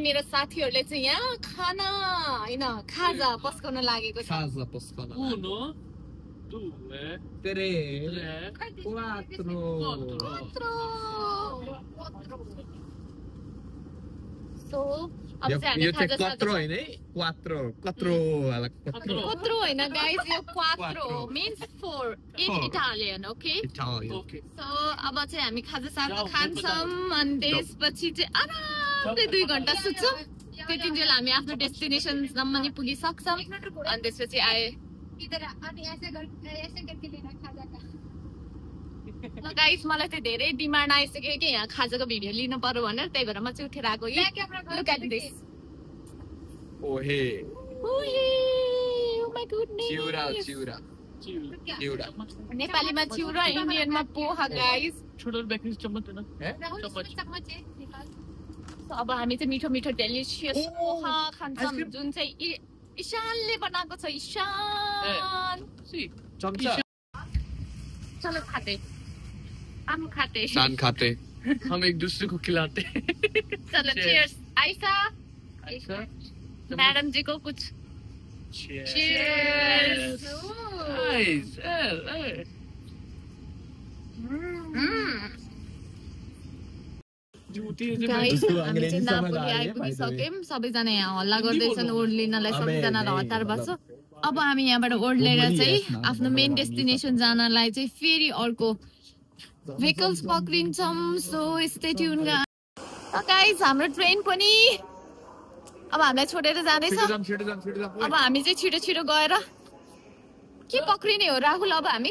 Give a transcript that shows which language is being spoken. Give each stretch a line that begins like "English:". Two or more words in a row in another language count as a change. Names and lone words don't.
Nepali: मेरो साथीहरुले चाहिँ यहाँ खाना हैन खाजा पस्काउन लागेको छ खाजा पस्काउन 1 2 3 4 सो अब चाहिँ हामी खाजा quattro हैन quattro हैन गाइस यो
English: quattro means 4 in Italian okay
Nepali: सो अब चाहिँ हामी खाजा साथ खान्छौं अनि त्यसपछि चाहिँ आरामले 2 घण्टा सुत्छौं त्यतिन्जेल हामी आफ्नो डेस्टिनेसन सम्म नि पुगिसक्छौं अनि त्यसपछि
Hindi: आए इधर
Nepali: अनि
Hindi: ऐसे करके लेना खाजा का
Nepali: ल गाइस मलाई चाहिँ धेरै डिमान्ड आइसक्यो कि यहाँ खाजाको भिडियो लिनु पर्यो भनेर त्यही भएर म चाहिँ उठेर आको
English: look at this
Nepali: ओहे
English: oh my goodness
Nepali: चिउरा नेपालीमा चिउरा इन्डियनमा पोहा गाइस छोटो बेकरी चम्मच हैन चम्मच अब हामी चाहिँ मिठो मिठो डेलिशियस पोहा खान्छौं जुन चाहिँ ईशानले बनाएको छ ईशान चम्चा
Hindi: चलो खाते हम खाते हम एक दूसरे को खिलाते चलो चीयर्स आयशा मैडम जी को कुछ
Nepali: चीयर्स सबैजना यहाँ हल्ला गर्दैछन् ओर्लिनलाई सबैजना हतार बस्छ अब हामी यहाँबाट ओर्लेर चाहिँ आफ्नो मेन डेस्टिनेसन जानलाई चाहिँ फेरि अर्को vehicles पक्रिन्छौं
English: so stay tune guys
Nepali: हाम्रो ट्रेन पनि अब हामीलाई छोडेर जाँदैछ अब हामी चाहिँ छिटो गएर के पक्रिने हो राहुल अब हामी